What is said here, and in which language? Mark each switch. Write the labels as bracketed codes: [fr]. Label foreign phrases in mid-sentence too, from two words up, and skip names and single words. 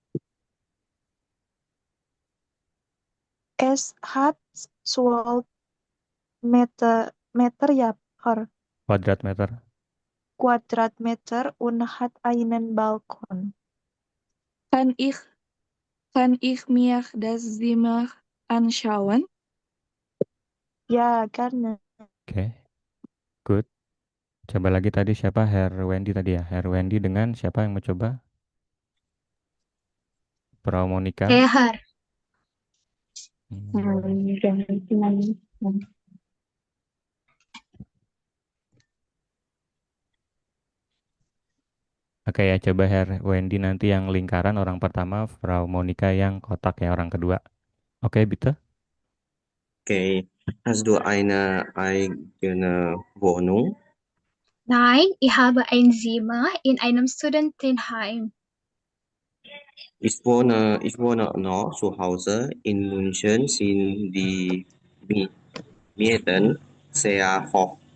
[de] Es hat 12 Meter ja, Kuadratmeter. Quadratmeter und hat einen Balkon. Kann ich, kann ich mir das Zimmer anschauen? Ja, gerne. [id] Oke, good. Coba lagi tadi siapa? Herr Wendy tadi ya. Herr Wendy dengan siapa yang mau coba? Frau Monika. Herr. Oke ya, coba Herr Wendy nanti yang lingkaran orang pertama, Frau Monika yang kotak ya orang kedua. Oke, bitte. Okay. [de] Hast du eine eigene Wohnung? Nein, ich habe ein Zimmer in einem Studentenheim. Ich wohne noch zu Hause. In München sind die Mieten sehr hoch.